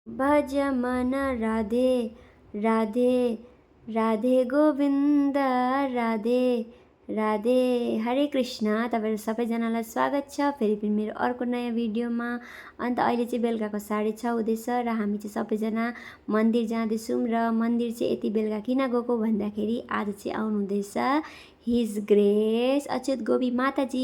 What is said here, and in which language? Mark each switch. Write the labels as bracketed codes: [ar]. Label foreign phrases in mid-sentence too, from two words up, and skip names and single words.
[hi] भज मन राधे राधे राधे गोविन्द राधे राधे। हरे कृष्ण। [ne] तपाईहरु सबैजनालाई स्वागत छ फेरि पनि मेरो अर्को नयाँ भिडियोमा। अन्त अहिले चाहिँ बेलुकाको 6:30 हुँदैछ र हामी चाहिँ सबैजना मन्दिर जाँदैछौँ र मन्दिर चाहिँ यति बेलुका किन गएको भन्दाखेरि आज चाहिँ आउनु हुँदैछ [en] His Grace [ne] अच्युत गोपी माताजी।